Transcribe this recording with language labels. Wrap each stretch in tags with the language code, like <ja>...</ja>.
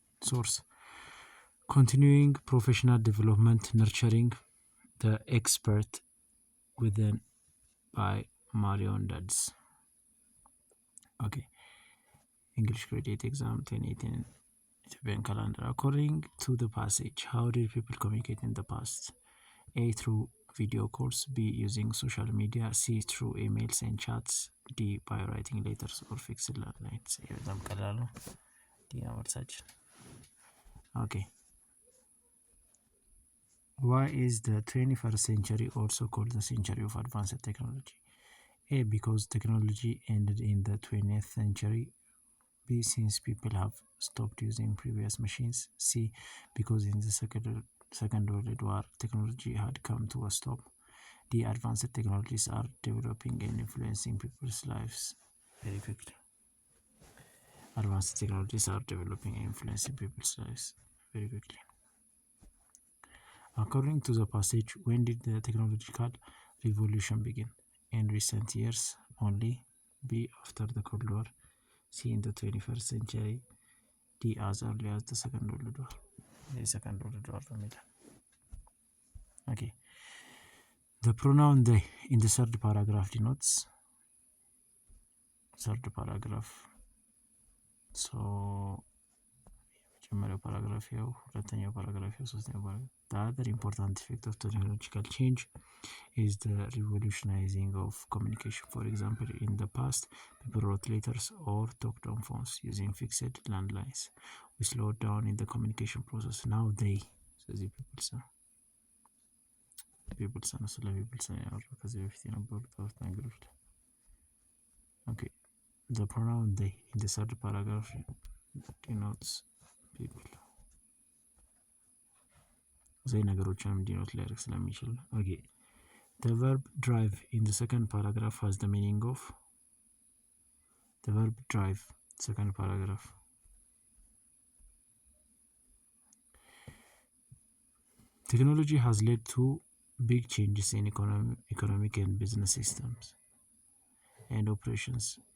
<en>Source: Continuing Professional Development Nurturing the Expert Within by Marion Dodds. Okay. English Credit Exam 2018 Ethiopian Calendar. According to the passage, how did people communicate in the past? A. Through video calls. B. Using social media. C. Through emails and chats. D. By writing letters or fixed landlines.</en> <am>በጣም ቀላል ነው። ዲ ነው መልሳችን። Okay.</am> <en>Why is the 21st century also called the century of advanced technology? A. Because technology ended in the 20th century. B. Since people have stopped using previous machines. C. Because in the Second World War, technology had come to a stop. D. Advanced technologies are developing and influencing people's lives very quickly. Advanced technologies are developing and influencing people's lives very quickly. According to the passage, when did the technological revolution begin? In recent years only. B. After the Cold War. C. In the 21st century. D. As early as the Second World War. The Second World War. Okay. The pronoun they in the third paragraph denotes third paragraph.</en> <am>So የመጀመሪያው ፓራግራፍ ያው ሁለተኛው ፓራግራፍ ያው ሶስተኛው ፓራግራፍ.</am> <en>The other important effect of technological change is the revolutionizing of communication. For example, in the past, people wrote letters or talked on phones using fixed landlines. We slowed down in the communication process. Now they, says the people say.</en> <am>ስለ ፒፕልስ ያወራው ከዚህ በፊት የነበሩት ነገሮች ላይ. Okay.</am> <en>The pronoun they in the third paragraph denotes people.</en> <am>ዘይ ነገሮችንም ዲኖት ሊያደርግ ስለሚችል ነው። Okay.</am> <en>The verb drive in the second paragraph has the meaning of the verb drive, second paragraph. Technology has led to big changes in economic and business systems and operations.</en>